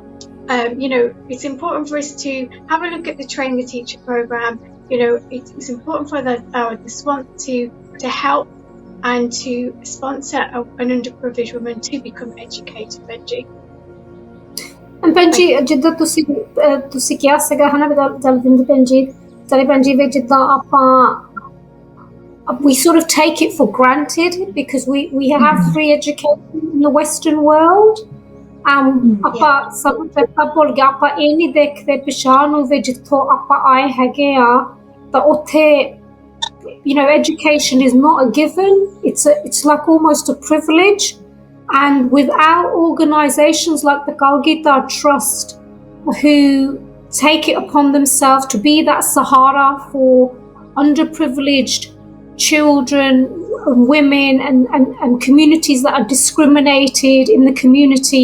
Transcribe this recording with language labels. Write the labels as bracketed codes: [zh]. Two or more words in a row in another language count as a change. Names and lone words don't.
[en] You know, it's important for us to have a look at the Train the Teacher program. You know, it's important for the SWANT to help and to sponsor an underprivileged woman to become educated, Benji. And Benji, [pa] ਜਿੱਦਾਂ ਤੁਸੀਂ ਕਿਹਾ ਸੀਗਾ ਹਨਾ ਦਲਵਿੰਦਰ ਭੈਣ ਜੀ, ਜਿੱਦਾਂ ਆਪਾਂ [en] we sort of take it for granted because we have free education in the Western world. [pa] ਆਪਾਂ ਸਭ ਚੰਗਾ ਭੁੱਲ ਗਿਆ, ਆਪਾਂ ਇਹ ਨਹੀਂ ਦੇਖਦੇ ਪਛਾਣ ਹੋਵੇ ਜਿੱਥੋਂ ਆਪਾਂ ਆਏ ਹੈਗੇ ਆ, ਤਾਂ ਉੱਥੇ [en] you know, education is not a given. It's like almost a privilege. And without organisations like the Kagita Trust, who take it upon themselves to be that Sahara for underprivileged children, women, and communities that are discriminated in the community.